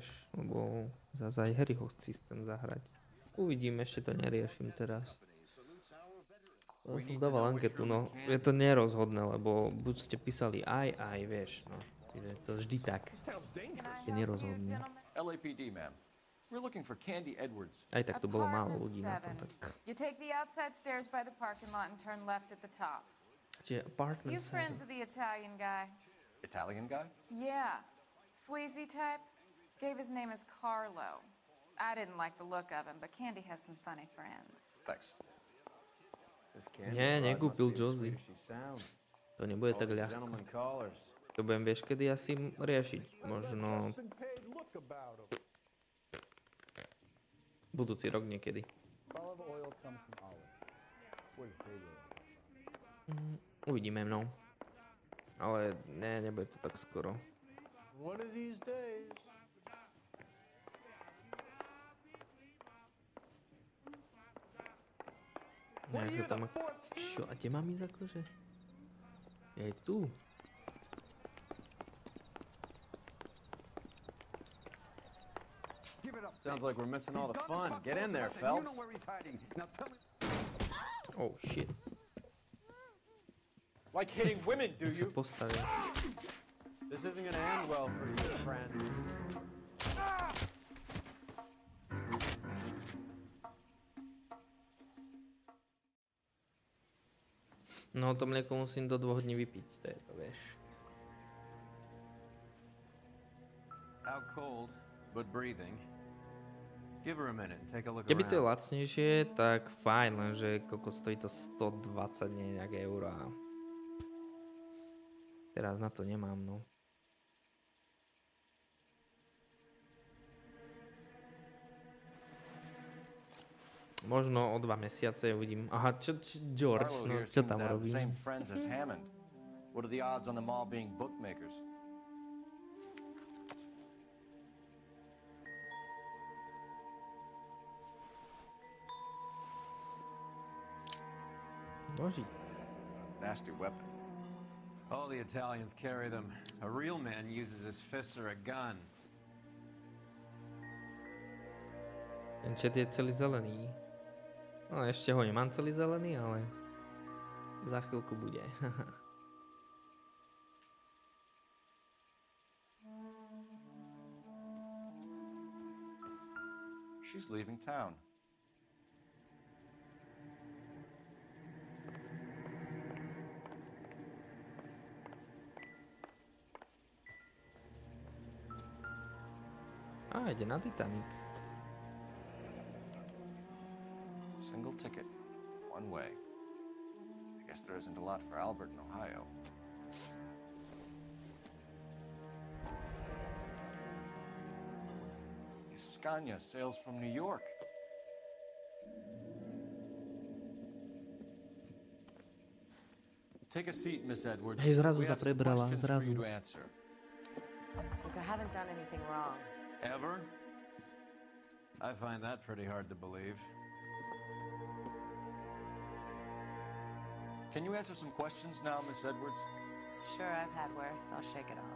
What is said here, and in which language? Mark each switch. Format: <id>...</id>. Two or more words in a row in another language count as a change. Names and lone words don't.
<sk>Lebo zase aj Harryho chcem zahrať. Uvidím, ešte to neriešim teraz. Ja som dával anketu, no. Je to nerozhodné, lebo buď ste písali aj, vieš, no. Je to vždy tak. Je nerozhodné.</sk> <en>LAPD, ma'am. We're looking for Candy Edwards.</en> <sk>Aj tak tu bolo málo ľudí na tom, tak...</sk> <en>You take the outside stairs by the parking lot and turn left at the top.</en> <sk>Čiže apartment</sk> <en>You 7. friends of the Italian guy? Italian guy? Yeah. Sleazy type? Gave his name as Carlo. I didn't like the look of him, but Candy has some funny friends. Thanks.</en> <sk>Nie, nekúpil Josie. To nebude tak ľahko. To budem, vieš, kedy asi riešiť. Možno... budúci rok niekedy. Uvidíme, no. Ale ne, nebude to tak skoro.</sk> <en>One of these days.</en> <sk>Jak to tam... Čo? A kde mám ísť akože? Je tu.</sk> <en>Sounds like we're missing all the fun. Get in there, Phelps. Oh, shit. Like hitting women, do you?</en> <sk>Postavil.</sk> <en>This isn't gonna end well for you, friend.</en> <sk>No to mlieko musím do 2 dní vypiť, to je to, vieš.</sk> <en>Out cold, but breathing. Give her a minute and take a look</en> <sk>Keby to je</sk> <en>around.</en> <sk>lacnejšie, tak fajn, lenže koľko stojí to 120 nejak eur a... Teraz na to nemám, no. Možno o 2 mesiace uvidím. Aha, čo George, no, čo tam robí?</sk> <en>Same friends as Hammond. What are the odds on them all being bookmakers?</en> <sk>Nožík.</sk> <en>Nasty weapon. All the Italians carry them. A real man uses his fists or a gun.</en> <sk>Ten chat je celý zelený. No ešte ho nemám celý zelený, ale za chvíľku bude.</sk> <en>She's leaving town.</en> <sk>Á, ide na Titanic.</sk> <en>Single ticket, one way. I guess there isn't a lot for Albert in Ohio. Scania sails from New York. Take a seat, Miss Edwards.</en> <sk>Hej, zrazu</sk> <en>We</en> <sk>sa</sk> <en>have some</en> <sk>prebrala,</sk> <en>questions for</en> <sk>zrazu.</sk> <en>you to answer. Look, I haven't done anything wrong. Ever? I find that pretty hard to believe. Can you answer some questions now, Miss Edwards? Sure, I've had worse. I'll shake it off.</en>